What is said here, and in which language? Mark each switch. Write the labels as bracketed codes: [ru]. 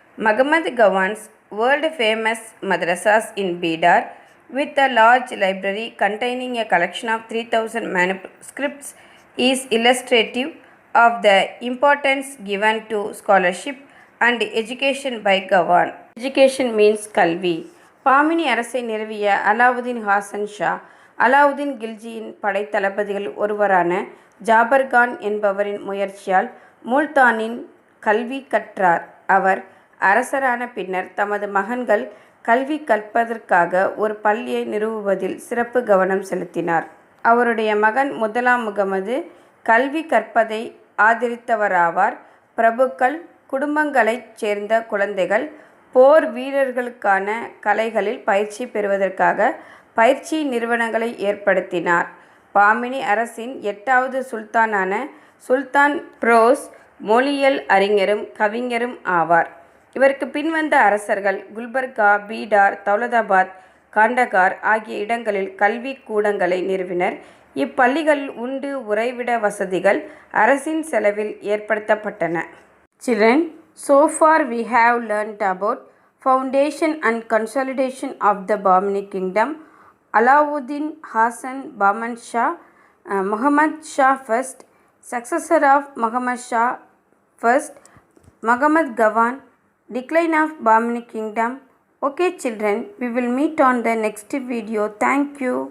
[en] Muhammad Gawan's world-famous madrasas in Bidar, with a large library containing a collection of 3,000 manuscripts, is illustrative of the importance given to scholarship and education by Gawan. Education means கல்வி. [ta] பாமினி அரசை நிறுவிய அலாவுதீன் ஹாசன் ஷா, அலாவுதீன் கில்ஜியின் படைத்தளபதிகள் ஒருவரான ஜாபர் கான் என்பவரின் முயற்சியால் முல்தானின் கல்வி கற்றார். அவர் அரசரான பின்னர் தமது மகன்கள் கல்வி கற்பதற்காக ஒரு பள்ளியை நிறுவுவதில் சிறப்பு கவனம் செலுத்தினார். அவருடைய மகன் முதலாம் முகமது கல்வி கற்பதை ஆதரித்தவராவார். பிரபுக்கள், குடும்பங்களைச் சேர்ந்த குழந்தைகள் போர் வீரர்களுக்கான கலைகளில் பயிற்சி பெறுவதற்காக பயிற்சி நிறுவனங்களை ஏற்படுத்தினார். பாமினி அரசின் 8வது சுல்தானான சுல்தான் ஃபிரோஸ் மொழியியல் அறிஞரும் கவிஞரும் ஆவார். இவருக்கு பின்வந்த அரசர்கள் குல்பர்கா, பீடார், தௌலதாபாத், காண்டகார் ஆகிய இடங்களில் கல்வி கூடங்களை நிறுவினர். இப்பள்ளிகளில் உண்டு உறைவிட வசதிகள் அரசின் செலவில் ஏற்படுத்தப்பட்டன. [en] Children, so far we have learnt about foundation and consolidation of the Bahmani kingdom. Alauddin Hasan Bahman Shah, Muhammad Shah first, successor of Muhammad Shah first, Muhammad Gawan, decline of Bahmani kingdom. Okay children, we will meet on the next video. Thank you.